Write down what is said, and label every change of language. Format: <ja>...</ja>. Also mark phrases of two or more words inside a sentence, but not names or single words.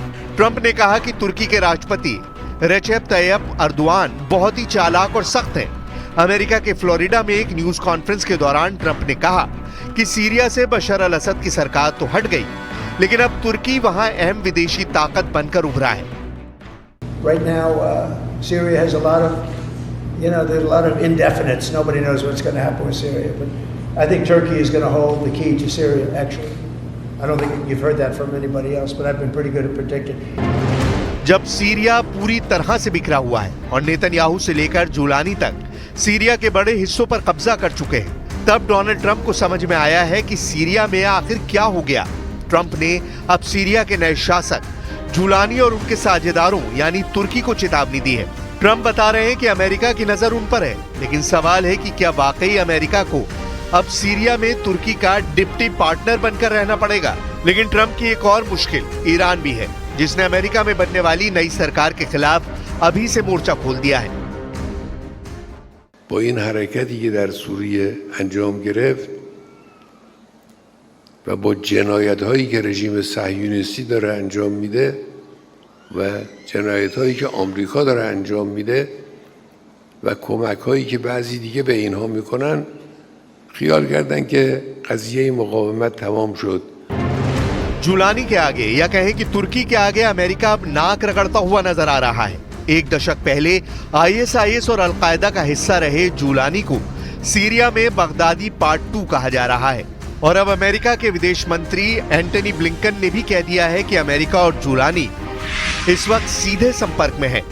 <hi>ट्रंप ने कहा कि तुर्की के राष्ट्रपति रेचेप तैयप अर्दोआन बहुत ही चालाक और सख्त हैं। अमेरिका के फ्लोरिडा में एक</hi> <en>news conference</en> <hi>के दौरान ट्रंप ने कहा कि सीरिया से बशर अल असद की सरकार तो हट गई, लेकिन अब तुर्की वहां अहम विदेशी ताकत बनकर उभरा है।</hi> <en>Right now, Syria has a lot of, there's a lot of indefinites. Nobody knows what's going to happen with Syria. But I think Turkey is going to hold the key to Syria, actually. I don't think you've heard that from anybody else, but I've been pretty good at predicting.</en> <hi>जब सीरिया पूरी तरह से बिखरा हुआ है और नेतन्याहू से लेकर जुलानी तक सीरिया के बड़े हिस्सों पर कब्जा कर चुके हैं, तब डोनाल्ड ट्रंप को समझ में आया है कि सीरिया में आखिर क्या हो गया। ट्रंप ने अब सीरिया के नए शासक जुलानी और उनके साझेदारों यानी तुर्की को चेतावनी दी है। ट्रंप बता रहे हैं कि अमेरिका की नजर उन पर है, लेकिन सवाल है कि क्या वाकई अमेरिका को अब सीरिया में तुर्की का</hi> <en>deputy partner</en> <hi>बनकर रहना पड़ेगा। लेकिन ट्रंप की एक और मुश्किल ईरान भी है, जिसने अमेरिका में बनने वाली नई सरकार के खिलाफ अभी से मोर्चा खोल दिया है।</hi> <fa>با این حرکتی که در سوریه انجام گرفت و با جنایت‌هایی که رژیم صهیونیستی داره انجام میده و جنایت‌هایی که آمریکا داره انجام میده و کمک‌هایی که بعضی دیگه به اینها میکنن، خیال کردن که قضیه مقاومت تمام شد.</fa> <hi>जुलानी के आगे या कहें कि तुर्की के आगे अमेरिका अब नाक रगड़ता हुआ नजर आ रहा है। एक दशक पहले आईएसआईएस और अलकायदा का हिस्सा रहे जुलानी को सीरिया में बगदादी पार्ट 2 कहा जा रहा है और अब अमेरिका के विदेश मंत्री एंटनी ब्लिंकन ने भी कह दिया है कि अमेरिका और जुलानी इस वक्त सीधे संपर्क में है।</hi>